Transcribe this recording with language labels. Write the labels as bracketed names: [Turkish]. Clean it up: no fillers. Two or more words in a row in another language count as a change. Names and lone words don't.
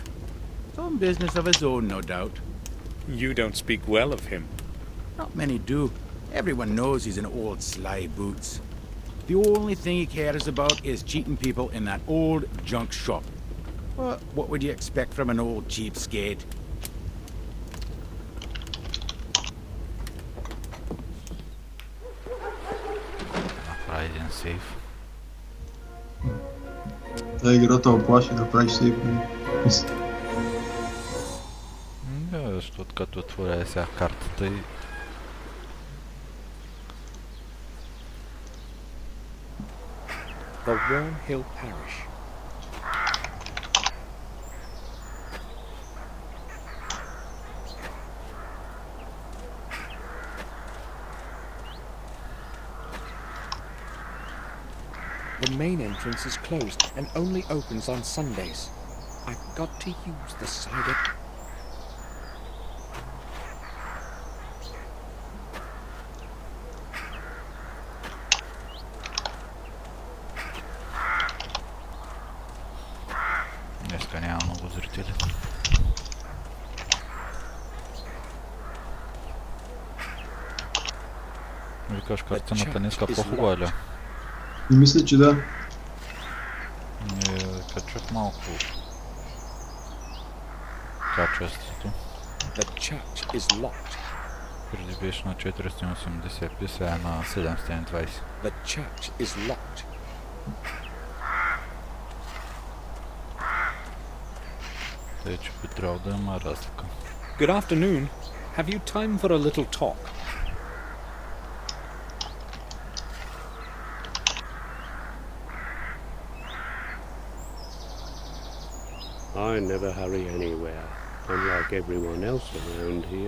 [English] Some business of his own, no doubt. You don't speak well of him. Not many do. Everyone knows he's an old sly boots. The only thing he cares about is cheating people in that old junk shop. Well, what would you expect from an old cheapskate? [Bulgarian] Направи един сейф. Играта оплаши да правиш сейф. Да, защото като отворя сега картата и... [English] The Worm Hill Parish. The main entrance is closed and only opens on Sundays. I've got to use the cider. [Bulgarian] Днеска няма много зрители. Викаш, картината днеска по-хубава ли? И мисля, че да. Качвах малко качеството. [English] The church is locked. [Bulgarian] Преди беше на 480p, сега е на 720. [English] The church is locked. [Bulgarian] Тъй, че би трябвало да има разлика. [English] Good afternoon. Have you time for a little talk? I never hurry anywhere, unlike everyone else around here.